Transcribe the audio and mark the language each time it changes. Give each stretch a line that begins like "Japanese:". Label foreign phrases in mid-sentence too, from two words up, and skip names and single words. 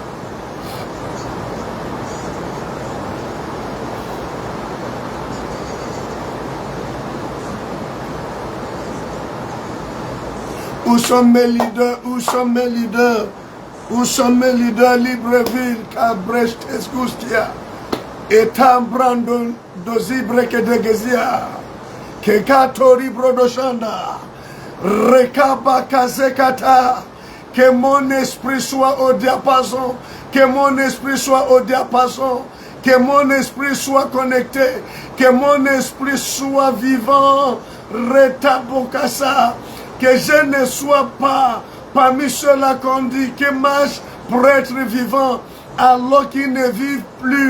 French: Où sont mes leaders? Où sont mes leaders? Où sont mes leaders? Libreville, Cabrecht, Esgustia, et Tambrandon, Dozibre, Kedegezia, Kekatori Brodoshanda. Rekaba Kazekata. Que mon esprit soit au diapason. Que mon esprit soit au diapason. Que mon esprit soit connecté. Que mon esprit soit vivant. Retabokasa. Que je ne sois pas parmi ceux-là qu'on dit qui marchent pour être vivant alors qu'ils ne vivent plus.